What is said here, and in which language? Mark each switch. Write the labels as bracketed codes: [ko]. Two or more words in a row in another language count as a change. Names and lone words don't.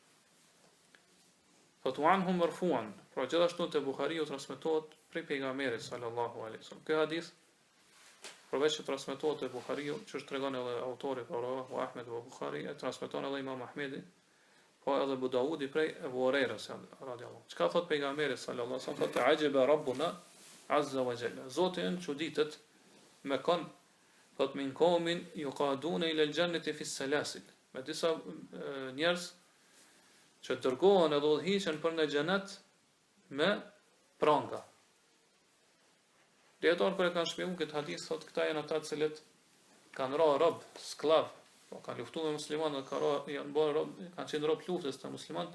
[sq] Fatuanhum marfuan, pra gjithashtu te Buhariu transmetohet prej pejgamberit [ar] صلى الله عليه وسلم. [sq] Ky hadith përveç që transmetohet te Buhariu, që tregon edhe autori Rawahu Ahmed wa Buhari, e transmeton edhe Imam Ahmedi, po edhe Abu Daudi prej Abu Hurajras radhiyallahu. Çka thot pejgamberi [ar] صلى الله عليه وسلم? Thotë عجب ربنا عز وجل. [sq] Zoti yn çuditet me kon, thot [ar] من قوم يقادون إلى الجنة في السلاسل. [sq] Me disa njerëz që dërgohen edhe udhëhiqen për në xhenet me pranga. Dietar kur e kanë shpjeguar këtë hadith thotë këta janë ata të cilët kanë rënë rob, sklav, po kanë luftuar me muslimanët, janë bërë rob, kanë qenë rob luftës të muslimanët.